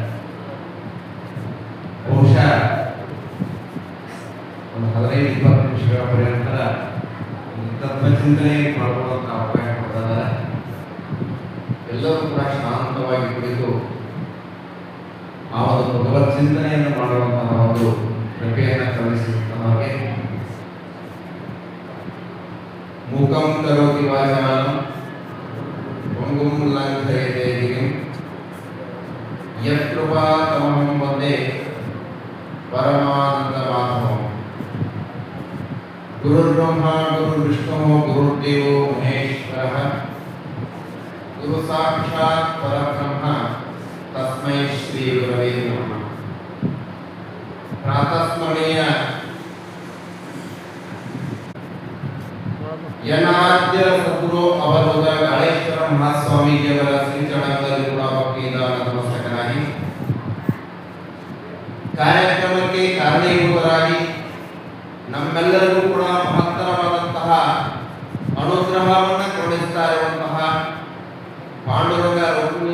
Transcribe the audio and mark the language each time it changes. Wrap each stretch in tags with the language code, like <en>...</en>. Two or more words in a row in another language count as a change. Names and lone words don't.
<kn>ಬಹುಶಃ ಒಂದು 15-20 ನಿಮಿಷಗಳ ಪರ್ಯಂತ ತತ್ವ ಚಿಂತನೆ ಮಾಡುವಂತ ಅವಕಾಶ ಕೊಡ್ತಾರೆ. ಎಲ್ಲರೂ ಕೂಡ ಶಾಂತವಾಗಿ ಕುಳಿತು ಆ ಒಂದು ಭಗವತ್ ಚಿಂತನೆಯನ್ನು ಮಾಡುವಂತಹ ಒಂದು ಕೃಪೆಯನ್ನು ಕಲಿಸುತ್ತವೆ.</kn> <sa>ಮೂಕಂ ಕರೋತಿ ವಾಚಾಲಂ ಪಂಗುಂ ಲಂಘಯತೆ ಗಿರಿಂ ಯತ್ಕೃಪಾತಮಹಂ ವಂದೇ ಪರಮಾನಂದ ಮಾಧವಂ. ಗುರುರ್ಬ್ರಹ್ಮ ಗುರುರ್ವಿಷ್ಣು ಗುರುರ್ದೇವೋ ಮಹೇಶ್ವರಃ ಗುರು ಸಾಕ್ಷಾತ್ ಪರಬ್ರಹ್ಮ ತಸ್ಮೈ ಶ್ರೀ ಗುರವೇ ನಮಃ.</sa> <kn>ಪ್ರಾತಸ್ಮರಣೀಯ ಯನಾದ್ಯ ಸದ್ಗುರು ಅವಧೂತ ಕಾಳೇಶ್ವರ ಮಹಾಸ್ವಾಮೀಜಿಯವರ ಶ್ರೀಚರಣದಲ್ಲಿ ಕೂಡ ಭಕ್ತಿಯಿಂದ ನತಮಸ್ತಕನಾಗಿ ಕಾರ್ಯಕ್ರಮಕ್ಕೆ ಕಾರಣೀಭೂತರಾಗಿ ನಮ್ಮೆಲ್ಲರಿಗೂ ಕೂಡ ಮಹತ್ತರವಾದಂತಹ ಅನುಗ್ರಹವನ್ನು ಕೊಡಿಸ್ತಾ ಇರುವಂತಹ ಪಾಂಡುರಂಗ ರುಕ್ಮಿಣಿಯ</kn>